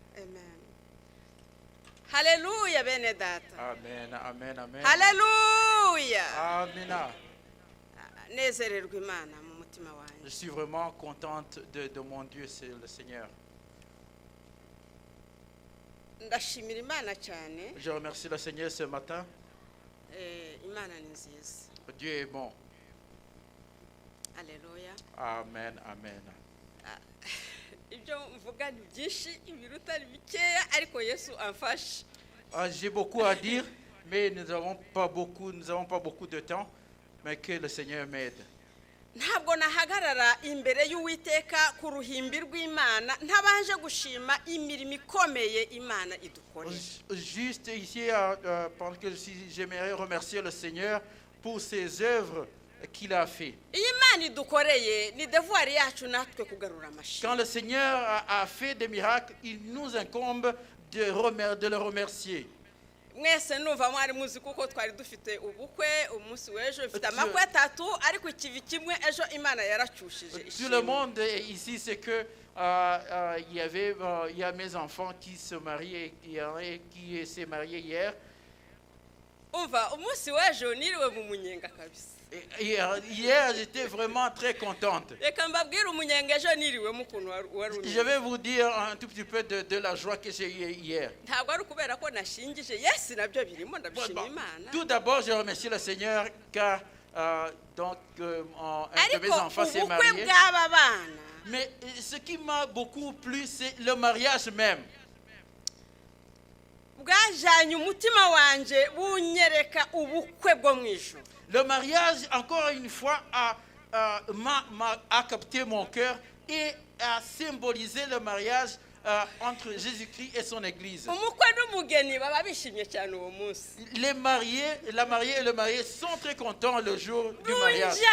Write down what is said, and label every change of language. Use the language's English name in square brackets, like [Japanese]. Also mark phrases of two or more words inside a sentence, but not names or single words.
[Kinyarwanda] Amen. Hallelujah, bene data. Amen, amen, amen. Hallelujah. Amen. Nezererwa Imana mu mutima [French] Je [Kinyarwanda] wanjye. [French] suis vraiment contente de mon Dieu, c'est le Seigneur. [Kinyarwanda] Ndashimira Imana cyane. [French] Je remercie le Seigneur ce matin. [Kinyarwanda] Imana ni nziza. [French] Dieu est bon. [Kinyarwanda] Hallelujah. Amen, amen. Ibyo mvuga ni byinshi, ibiruta ni bikeya, ariko Yesu amfashe. [French] J'ai beaucoup à dire, mais nous n'avons pas beaucoup de temps, mais que le Seigneur m'aide. [Kinyarwanda] Ntabwo nahagarara imbere y'Uwiteka ku ruhimbi rw'Imana ntabanje gushima imirimo ikomeye Imana idukorera. [French] Juste ici, parce que j'aimerais remercier le Seigneur pour ses œuvres qu'il a fait. [Kinyarwanda] Iyi Imana idukoreye ni devoir yacu natwe kugarura amashyi. [French] Quand le Seigneur a fait des miracles, il nous incombe de le remercier. [Kinyarwanda] Mwese numva mwari muzi kuko twari dufite ubukwe umunsi w'ejo bifite amakwe atatu ariko ikivi kimwe ejo Imana yaracushije. [French] Tout le monde ici c'est que il y a mes enfants qui se marient et qui s'est marié hier. [Kinyarwanda] Umva umunsi w'ejo niriwe mu munyenga kabisa. [French] Hier j'étais vraiment très contente. [Kinyarwanda] Reka mbabwire umunyenga ejo niriwemo ukuntu wari. [French] Je vais vous dire un tout petit peu de la joie que j'ai eue hier. [Kinyarwanda] Ntabwo ari kubera ko nashingije, yes nabyo birimo ndabishima Imana. [French] Tout d'abord je remercie le Seigneur car un de mes enfants s'est marié. Mais ce qui m'a beaucoup plu c'est le mariage même. [Kinyarwanda] Bwajanye umutima wanje bunyereka ubukwe bwo mu ijuru. [French] Le mariage, encore une fois, a capté mon cœur et a symbolisé le mariage entre Jésus-Christ et son Église. Les mariés, la mariée et le marié sont très contents le jour du mariage.